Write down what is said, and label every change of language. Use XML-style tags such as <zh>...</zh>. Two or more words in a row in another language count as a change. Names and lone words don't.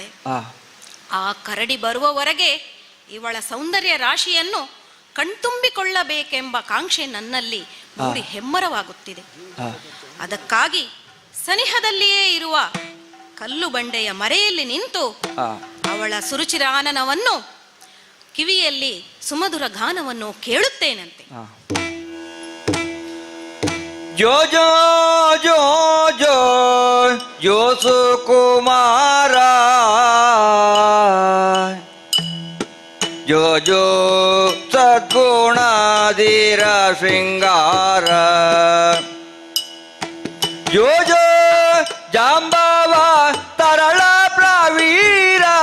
<kn>ಆ ಕರಡಿ ಬರುವವರೆಗೆ ಇವಳ ಸೌಂದರ್ಯ ರಾಶಿಯನ್ನು ಕಣ್ತುಂಬಿಕೊಳ್ಳಬೇಕೆಂಬ ಕಾಂಕ್ಷೆ ನನ್ನಲ್ಲಿ ಮೂಡಿ ಹೆಮ್ಮರವಾಗುತ್ತಿದೆ. ಅದಕ್ಕಾಗಿ ಸನಿಹದಲ್ಲಿಯೇ ಇರುವ ಕಲ್ಲು ಬಂಡೆಯ ಮರೆಯಲ್ಲಿ ನಿಂತು ಅವಳ ಸುರುಚಿರಾನನವನ್ನು ಕಿವಿಯಲ್ಲಿ ಸುಮಧುರ ಗಾನವನ್ನು ಕೇಳುತ್ತೇನಂತೆ. ಜೋ ಜೋ ಜೋ ಜೋ ಜೋ ಸುಕುಮಾರ ಜೋ ಜೋ ಸದ್ಗುಣಾಧೀರ ಶೃಂಗಾರ ಜೋ ಜೋ ಜಾಂಬವ ತರಳ ಪ್ರವೀರ</kn>